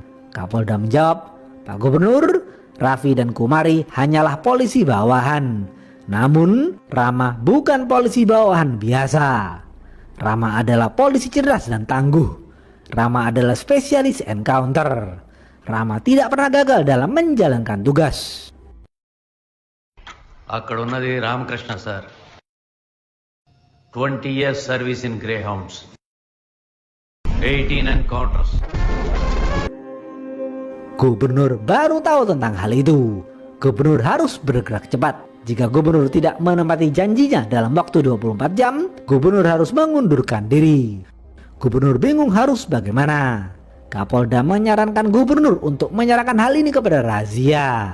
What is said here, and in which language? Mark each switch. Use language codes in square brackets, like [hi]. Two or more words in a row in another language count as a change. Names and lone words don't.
[id] Kapolda menjawab, "Pak Gubernur, Raffi dan Kumari hanyalah polisi bawahan. Namun Rama bukan polisi bawahan biasa. Rama adalah polisi cerdas dan tangguh. Rama adalah spesialis encounter. Rama tidak pernah gagal dalam menjalankan tugas." [te] అక్కడ ఉన్నది రామకృష్ణ సార్ [en] 20 years service in Greyhounds 18 encounters. [id] Gubernur baru tahu tentang hal itu. Gubernur harus bergerak cepat. Jika gubernur tidak menepati janjinya dalam waktu 24 jam, gubernur harus mengundurkan diri. Gubernur bingung harus bagaimana. Kapolda menyarankan gubernur untuk menyerahkan hal ini kepada Razia.